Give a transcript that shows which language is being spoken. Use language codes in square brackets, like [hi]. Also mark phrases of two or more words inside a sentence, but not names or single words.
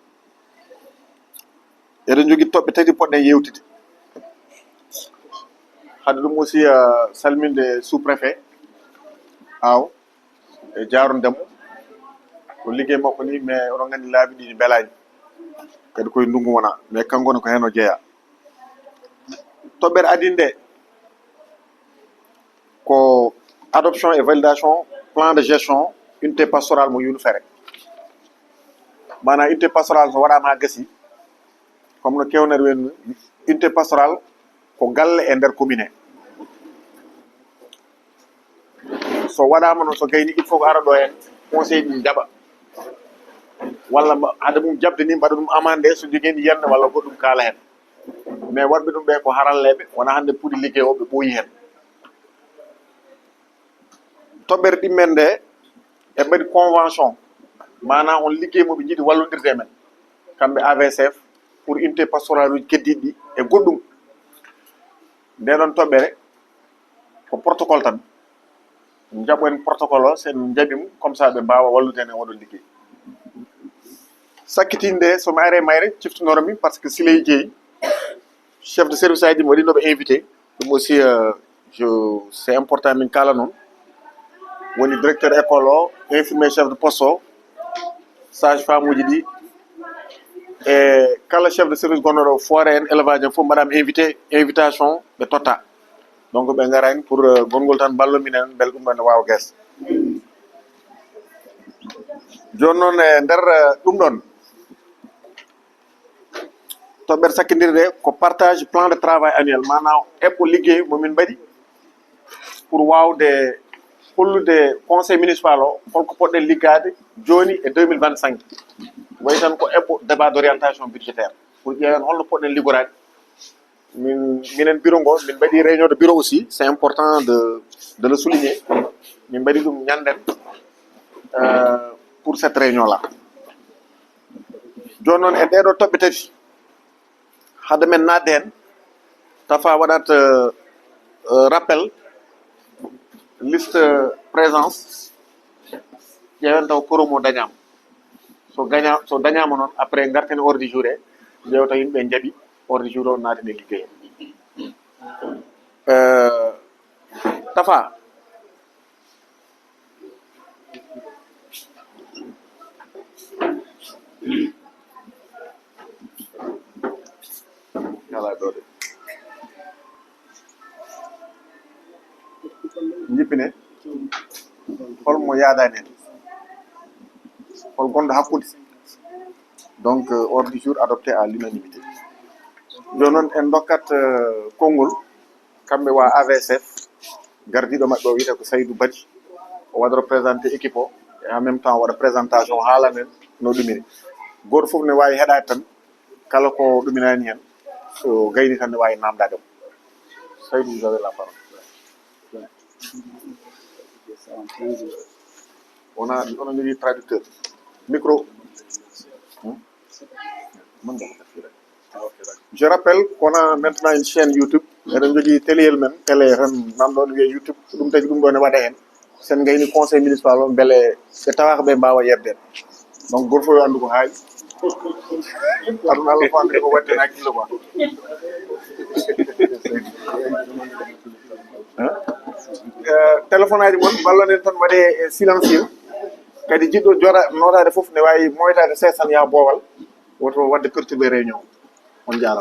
[ff] eɗen jogui toɓɓe tati poɗɗen yewtide hade ɗum aussi salminde [fr] sous préfet [ff] aw e jarondemo ko liggey makko ni mais oɗon gandi laabi ɗi beelani kadi koye ndungu wona mais kanko ne ko hen o jeeya toɓɓere adinde ko [fr] adoption et validation plan de gestion unité pastorale [ff] mo Yulu Fere mana [fr] unité pastorale [ff] so waɗama ha gassi comme no kewner wen [fr] unité pastorale [ff] ko galle e nder commune so waɗama noon so gayni [fr] il faut [ff] ko ara ɗo hen conseil ɗum jaɓa walla hade mum jabde ni mbaɗa ɗum amande so jogui yiyande walla goɗɗum kaala hen mais waɗɓe ɗum ɓe ko haralleɓe wona hande puuɗi ligguey o ɓe ɓooyi hen toɓɓere ɗimmen nde e mbaɗi convention mana on liggey moɓe jiiɗi wallodirde men kamɓe AVSF [fr] pour unité pastorale [ff] uji keddiɗi ɗi e goɗɗum ndeɗon toɓɓere ko protocole tan jaɓoen protocole o sen jaɓimo [fr] comme ça [ff] ɓe mbawa wallude en e oɗon liggey sakkitinde somi are mayre ciftonoromi [fr] par ce que [ff] Siley Dieye [fr] chef de service [ff] aji mi waɗinoɓe invité ɗum [fr] aussi c'est important [ff] min kala noon woni [fr] directeur école [ff] o [fr] infirmier chef de poste [ff] o [fr] sage femme [ff] uji ɗi e kala [fr] chef de service [ff] gonnoɗo forêt en élevage en fof mbaɗama [fr] invité invitation [ff] ɓe totta donc ɓe garani pour gongol tan ballominen beele ɗum ɗon ne wawa gues joni noon e nder ɗum ɗon toɓɓere sakkidirde ko [fr] partage plan de travail annuel [ff] manam eɓɓo liggey momin mbaɗi pour wawde hollude conseil municipal o holko poɗɗen liggade joni e 2025 way tan ko eɓɓo [fr] débat d' orientation budgétaire pour [ff] ƴeewen holno poɗɗen liggorade minen bureau ngo min mbaɗi [fr] réunion de bureau aussi c'est important de le souligner [ff] min mbaɗi ɗum ñanden [fr] pour cette réunion là [ff] joni noon e ɗeɗo toɓɓe tati hade men nadde hen tafa waɗat [fr] rappel liste présence [ff] ƴeewen taw koromo dañama so dañama noon après garten [fr] ordre du jour [ff] e ƴewta yimɓe jaaɓi [fr] ordre du jour [ff] o naati e liggey tafa ala ɗo de jippine holmo yaadani en hol gonɗo hakkude [fr] donc ordre du jour adopté à [ff] l'unanimité joni noon en dokkat konngol kamɓe wa AVSF gardiɗo maɓɓe o wiyete ko Saydou Badji o waɗa [fr] représenté équipe [ff] o [fr] et en même temps [ff] waɗa présentation haalamen no ɗumiri goto foof ne wawi heɗade tan kala ko ɗuminani hen so gayni tan ne wawi namdade mo Saydou [fr] vous avez la parole [ff] onon jogui [fr] traducteur micro je rappelle qu'on a maintenant une chaîne YouTube [ff] eɗen jogui téléyel men télé tan nanɗon wiye YouTube ɗum tagi ɗum ɗo ne waɗa hen sen gayni conseil municipal o beele ɓe tawaka ɓe mbawa yebden donc goto fof yo andu ko haali aɗum Allah fo andi ko wadden hakkille quoi téléphone aji moon ballonen tan waɗe silencieux kadi jiɗɗo notade foof ne wawi moytade 500 ya boowal woto wadde [fr] perturbé réunion [ff] on jarama